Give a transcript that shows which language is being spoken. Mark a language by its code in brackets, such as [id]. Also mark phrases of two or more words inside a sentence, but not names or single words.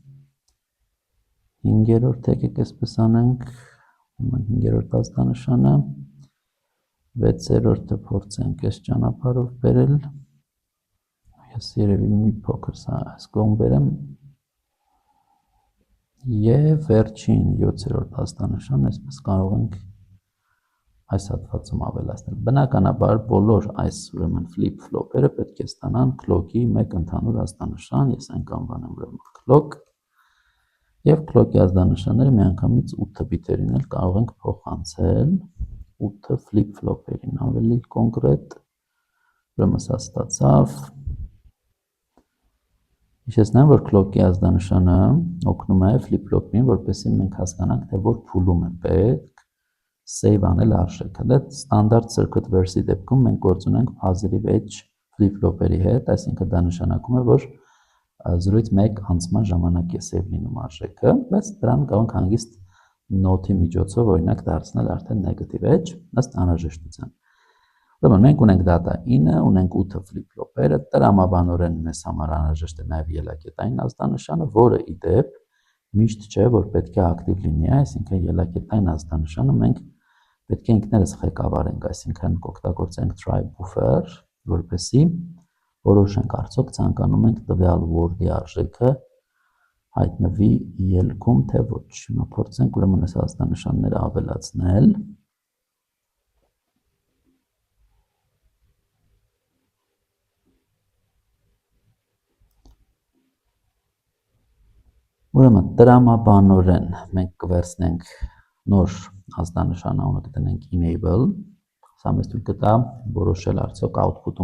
[hy] 5-րդ եկեք այսպես անենք, 5-րդ ազդանշանը, 6-րդը փորձենք այս ճանապարհով բերել, ես երևի մի փոքր սա այս կողմ բերեմ, եւ վերջին 7-րդ ազդանշանն այսպես կարող ենք այս հատվածում ավելացնել։ Բնականաբար բոլոր այս ուրեմն flip-flop-երը պետք է ստանան clock-ի մեկ ընդհանուր ազդանշան, ես այն կանվանեմ ուրեմն clock, եւ clock-ի ազդանշանները միանգամից 8 բիթերին էլ կարող ենք փոխանցել 8 flip-flop-երին, ավելի կոնկրետ, ուրեմն սա ստացավ։ Հիշեցնեմ, որ clock-ի ազդանշանը օգնում է flip-flop-ին, որպեսզի մենք հասկանանք, թե որ փուլում է պետք save անել արժեքը։ Դա ստանդարտ [en] circuit verse- [hy] ի դեպքում մենք գործ ունենք [en] positive edge [hy] flip-flop-երի հետ, այսինքն դա նշանակում է, որ 0-ից 1 անցման ժամանակ է save լինում արժեքը, բայց դրան կարող ենք հանգիստ note-ի միջոցով օրինակ դարձնել արդեն [en] negative edge [hy] ըստ անհրաժեշտության։ Ուրեմն մենք ունենք data 9, ունենք 8 flip-flop-երը, տրամաբանորեն մեզ համար անհրաժեշտ է նաև ելակետային ազդանշանը, որը ի դեպ միշտ չէ, որ պետք է ակտիվ լինի, այսինքն ելակետային ազդանշանը մենք պետք է ինքներս ղեկավարենք, այսինքն կօգտագործենք [en] try buffer, [hy] որպեսզի որոշենք արդյոք ցանկանում ենք տվյալ word-ի արժեքը հայտնվի ելքում, թե ոչ։ Հիմա փորձենք ուրեմն այս ազդանշանները ավելացնել։ Ուրեմն տրամաբանորեն մենք կվերցնենք նոր ազդանշան, անունը կդնենք enable, սա մեզ թույլ կտա որոշել արդյոք output-ում